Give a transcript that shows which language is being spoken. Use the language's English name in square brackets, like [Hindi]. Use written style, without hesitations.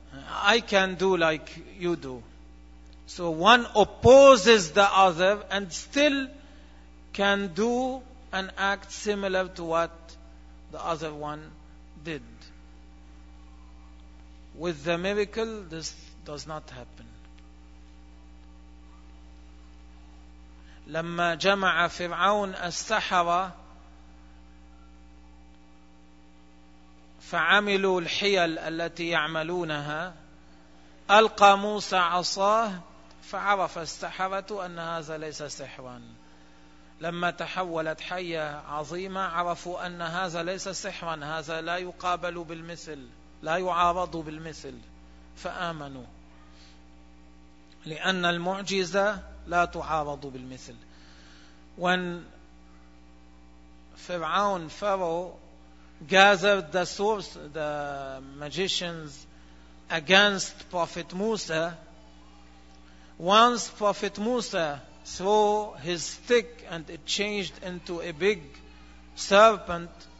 [English] I can do like you do. So one opposes the other and still can do an act similar to what the other one did. With the miracle, this does not happen. [Arabic] لما جمع فرعون السحرة فعملوا الحيل التي يعملونها ألقى موسى عصاه فعرف السحرة أن هذا ليس سحرا. لما تحولت حية عظيمة عرفوا أن هذا ليس سحرا، هذا لا يقابل بالمثل، لا يعارض بالمثل، فآمنوا، لأن المعجزة لا تعارض بالمثل. [English] When Pharaoh, gathered the magicians against Prophet Musa, once Prophet Musa threw his stick and it changed into a big serpent,